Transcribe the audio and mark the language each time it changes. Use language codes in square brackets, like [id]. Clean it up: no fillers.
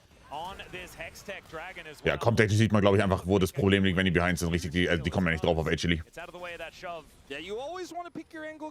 [en] On this Hextech Dragon as well. [de] Ja, kommt technisch sieht man, glaube ich, einfach, wo das Problem liegt, wenn die behind sind. Richtig, die kommen ja nicht drauf auf HLE. [en] It's out of the way of that shove. Yeah, you always want to pick your angle